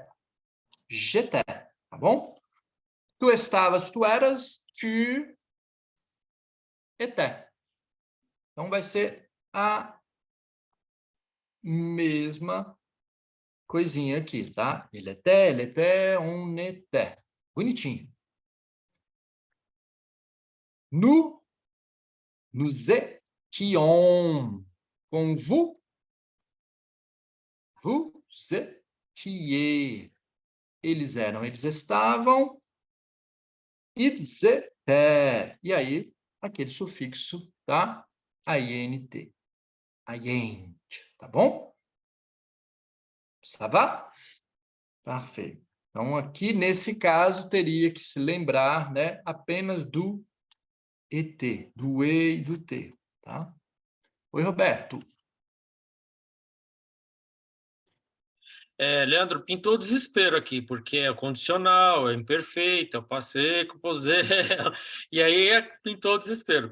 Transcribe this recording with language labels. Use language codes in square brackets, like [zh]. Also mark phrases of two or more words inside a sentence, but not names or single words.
[fr] J'étais. [pt] Tá bom? Tu estavas, tu eras, [fr] tu étais. [pt] Então, vai ser a mesma coisinha aqui, tá? [fr] Ele était, on était. Bonitinho. Nous étions. Com vous étiez. [pt] Eles eram, eles estavam. [fr] Ils étaient. [pt] E aí, aquele sufixo, tá? INT. INT, tá bom? [fr] Ça va? [pt] Perfeito. Então, aqui, nesse caso, teria que se lembrar, né, apenas do ET, do E e do T, tá? Oi, Roberto. Leandro, pintou desespero aqui, porque é condicional, é imperfeito, é o [fr] passé, composé, [pt] e aí pintou desespero.